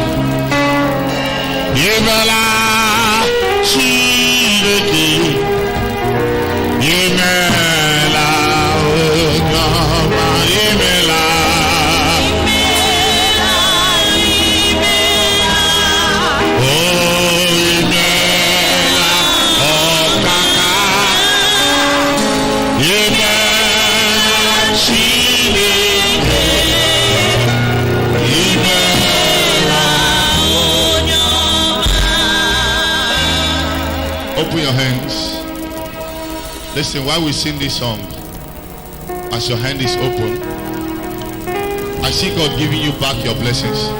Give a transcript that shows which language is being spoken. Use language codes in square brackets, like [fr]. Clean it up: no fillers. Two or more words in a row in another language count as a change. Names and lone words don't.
[en] Imela, Chiriki, Imela, Onoma, Imela, oh, Imela, Okaka. Open your hands. Listen, while we sing this song, as your hand is open, I see God giving you back your blessings.